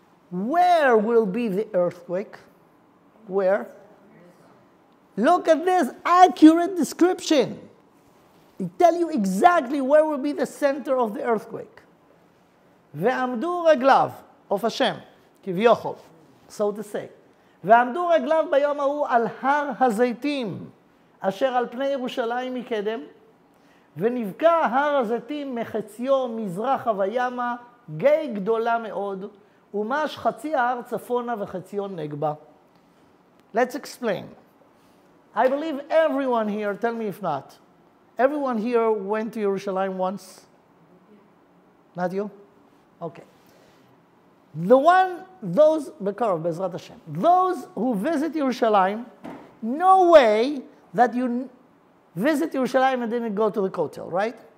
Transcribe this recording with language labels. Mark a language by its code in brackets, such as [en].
[en] Where will be the earthquake? Where? Look at this accurate description. It tells you exactly where will be the center of the earthquake. [he] ועמדו רגליו [en] of Hashem, כביכול, so to say. [he] ועמדו רגליו ביום ההוא על הר הזיתים, אשר על פני ירושלים מקדם, ונבקע הר הזיתים מחציו מזרחה וימה, גיא גדולה מאוד, ומש חצי ההר צפונה וחציו נגבה. [en] Let's explain. I believe everyone here, tell me if not, everyone here went to Yerushalayim once? Not you? Okay. Those who visit Yerushalayim, no way that you visit Yerushalayim and didn't go to the Kotel, right?